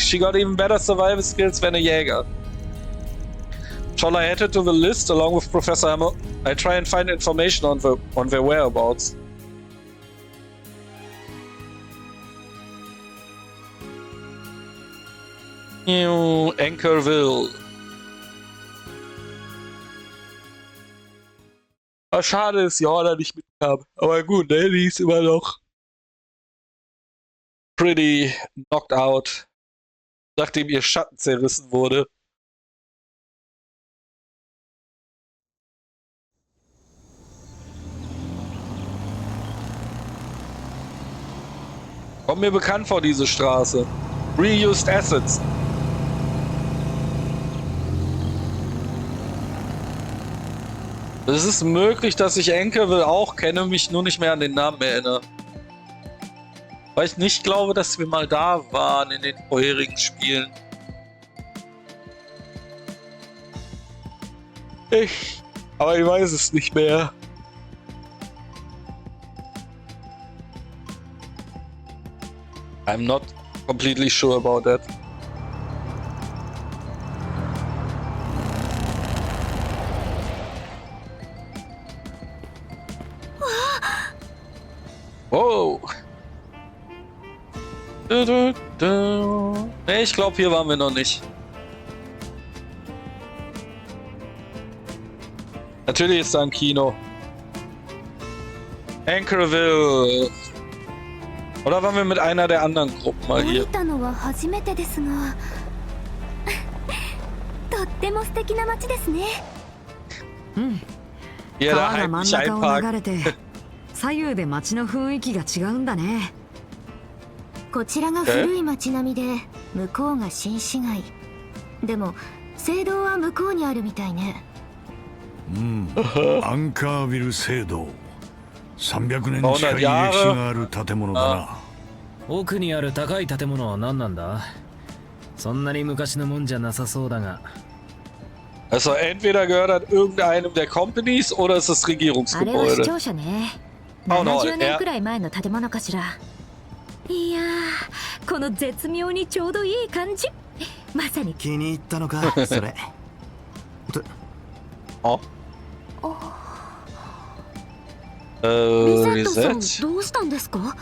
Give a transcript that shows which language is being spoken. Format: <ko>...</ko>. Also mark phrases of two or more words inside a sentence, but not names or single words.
<en>She got even better survival skills than a Jäger. Shall I add it to the list along with Professor Hammer? I try and find information on their whereabouts. New Anchorville.</en> <de>Aber schade, dass Jordan nicht mitkam. Aber gut, ne? Die ist immer noch</de> <en>pretty knocked out,</en> <de>nachdem ihr Schatten zerrissen wurde. Kommt mir bekannt vor, diese Straße.</de> <en>Reused Assets.</en> <de>Es ist möglich, dass ich Anchorville auch kenne, mich nur nicht mehr an den Namen erinnere. Weil ich nicht glaube, dass wir mal da waren in den vorherigen Spielen. Aber ich weiß es nicht mehr.</de> <en>I'm not completely sure about that. Wow.</en> <de>Nee, ich glaube, hier waren wir noch nicht. Natürlich ist da ein Kino. Anchorville. Oder waren wir mit einer der anderen Gruppen mal hier? Hier, da heimlich einparken.</de> <ja>左右で街の雰囲気が違うんだね。こちらが古い街並みで、向こうが新市街。でも聖堂は向こうにあるみたいね。アンカービル聖堂、300年近い歴史がある建物だな。奥にある高い建物は何なんだ？そんなに昔のもんじゃなさそうだが。</ja> <de>Also entweder gehört das irgendeinem der Companies oder es ist</de> <ja>あれは市</ja> <de>Regierungsgebäude.</de> <ja>庁舎ね。70年くらい前の建物かしら。いやー、この絶妙にちょうどいい感じ。まさに気に入ったのかそれ。あリゼットさんどうしたんですか？</ja>